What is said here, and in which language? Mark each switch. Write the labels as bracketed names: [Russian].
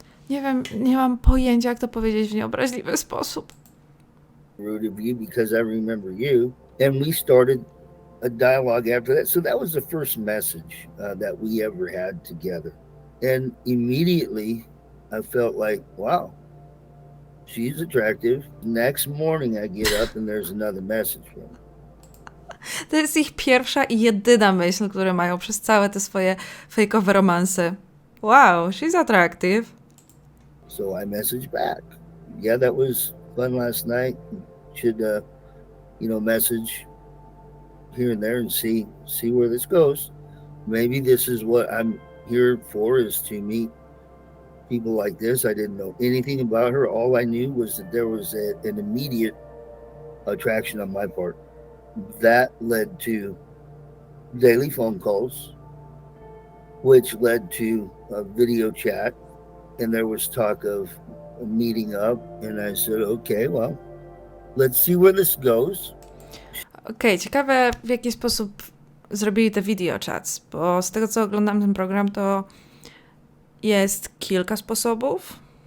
[Polish] Nie wiem, nie mam pojęcia, jak to powiedzieć w nieobraźliwy sposób. [English] Rude of you because I remember you. And we started a dialogue after that. So that was the first message that we ever had together. And immediately I felt like, wow, she's attractive. Next morning I get up and there's another message from her. [Polish] To jest ich pierwsza i jedyna myśl, które mają przez całe te swoje fejkowe romanse. [English] Wow, she's attractive. So I messaged back. Yeah, that was fun last night. Should, message here and there and see where this goes. Maybe this is what I'm here for, is to meet people like this. I didn't know anything about her. All I knew was that there was an immediate attraction on my part. That led to daily phone calls, which led to a video chat, and there was talk of meeting up, and I said, okay, well, let's see where this goes. [Polish] Okej, ciekawe, w jaki sposób zrobili te video chats, bo z tego, co oglądam ten program, to jest kilka sposobów.